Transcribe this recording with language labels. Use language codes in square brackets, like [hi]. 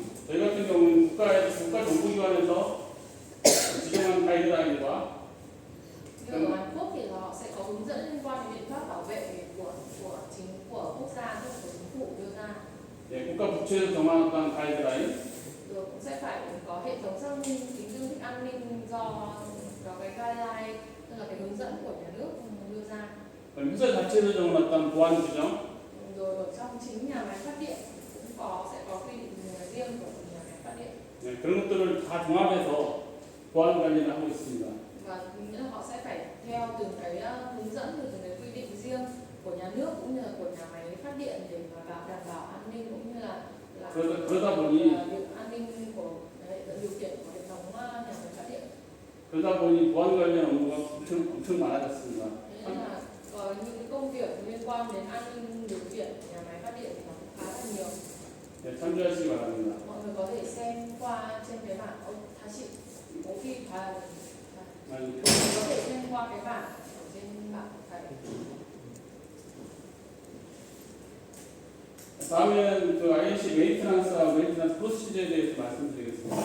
[ko] 저희 같은 경우는 국가정보기관에서 지정한 가이드라인과 [vi] như ở Hàn Quốc thì họ sẽ có hướng dẫn liên quan đến biện pháp bảo vệ của quốc gia, của chính phủ đưa ra. [ko] 예, 국가 부처에서 정한 어떤 가이드라인, [vi] Rồi cũng sẽ phải có hệ thống xác minh tính tương thích an ninh do có cái guideline, tức là cái hướng dẫn của nhà nước đưa ra. [ko] 회사 자체에서 정한 어떤 보안 규정, [vi] Rồi ở trong chính nhà máy phát điện cũng sẽ có quy định riêng của nhà máy phát điện. [ko] 네, 그런 것들을 다 종합해서 보안 관리를 하고 있습니다. [vi] Và nghĩa là họ sẽ phải theo từng cái hướng dẫn, từng cái quy định riêng của nhà nước cũng như là của nhà máy phát điện để mà đảm bảo an ninh cũng như là [ko] 그러다 보니 [vi] việc an ninh của điều kiện của hệ thống nhà máy phát điện. [ko] 그러다 보니 보안 관련 업무가 엄청 많아졌습니다. [vi] Nên là có những cái công việc liên quan đến an ninh điều kiện nhà máy phát điện thì nó cũng khá là nhiều. [ko] 네, 참조하시기 바랍니다. [vi] Mọi người có thể xem qua trên cái bảng [ko] 다시 보기 봐야 됩니다. [vi] có thể xem qua cái bảng ở trên bảng thầy. [ko] 다음에는 그 INC 메인테넌스 프로시저에 대해서 말씀드리겠습니다.